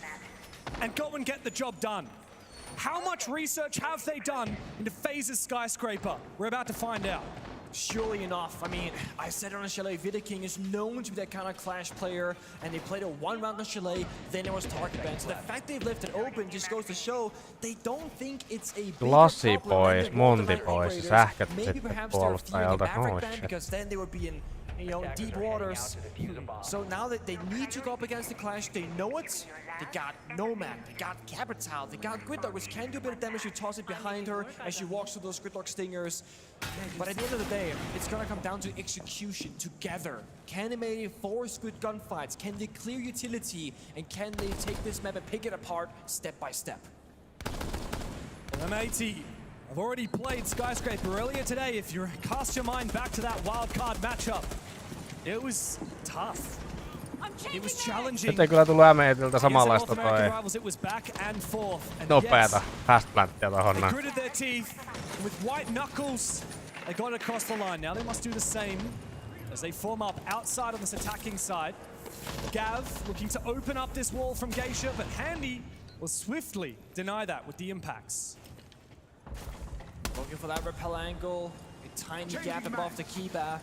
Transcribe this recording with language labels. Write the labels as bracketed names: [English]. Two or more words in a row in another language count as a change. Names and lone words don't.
[English] And go and get the job done. How much research have they done into FaZe's Skyscraper? We're about to find out. Surely enough. I mean, I said it on Chalet, Vita King is known to be that kind of clash player, and they played a 1 round on Chalet, then it was target ban. So the fact they've left it open just goes to show they don't think it's a [Finnish] Lassi pois, Monti pois, sähköt [English] maybe [Finnish] sitten [English] perhaps they're fearing a [Finnish] puolustajalta. [English] Maverick Oh ban, shit. because then they would be in deep waters. So now that they need to go up against the clash, they know it. They got Nomad, they got Capital, they got Gridlock, which can do a bit of damage. You toss it behind her as she walks through those Gridlock stingers. But at the end of the day, it's gonna come down to execution together. Can they force good gunfights? Can they clear utility? And can they take this map and pick it apart step by step? M80 have already played Skyscraper earlier today. If you cast your mind back to that wildcard matchup, it was tough. It was challenging. [Finnish] Nyt ei kyllä tullut M80ltä samanlaista toi [English] It was back and forth. And [Finnish] nopeata fastplanttia tohon näin. [English] They gritted their teeth with white knuckles. They got across the line. Now they must do the same as they form up outside on this attacking side. Gav looking to open up this wall from Geisha, but Handy will swiftly deny that with the impacts. Looking for that repel angle, a tiny gap above the keeper.